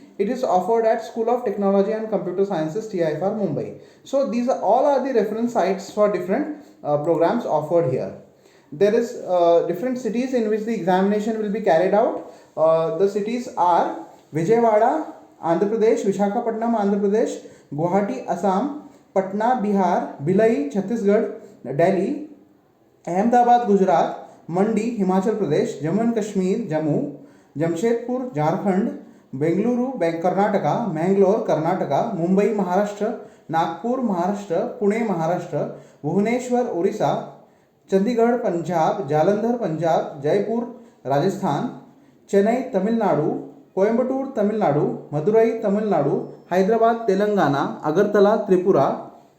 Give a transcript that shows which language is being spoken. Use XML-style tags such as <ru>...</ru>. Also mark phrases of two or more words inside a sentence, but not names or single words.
<en>It is offered at School of Technology and Computer Sciences, TIFR Mumbai. So these are all the reference sites for different programs offered here. There is different cities in which the examination will be carried out. The cities are Vijayawada, Andhra Pradesh; Visakhapatnam, Andhra Pradesh; Guwahati, Assam; Patna, Bihar; Bhilai, Chhattisgarh; Delhi; Ahmedabad, Gujarat; Mandi, Himachal Pradesh; Jammu and Kashmir, Jammu; Jamshedpur, Jharkhand; Bengaluru, Karnataka; Mangalore, Karnataka; Mumbai, Maharashtra; Nagpur, Maharashtra; Pune, Maharashtra; Bhubaneswar, Orissa; Chandigarh, Punjab; Jalandhar, Punjab; Jaipur, Rajasthan; Chennai, Tamil Nadu; Coimbatore, Tamil Nadu; Madurai, Tamil Nadu; Hyderabad, Telangana; Agartala, Tripura;</en>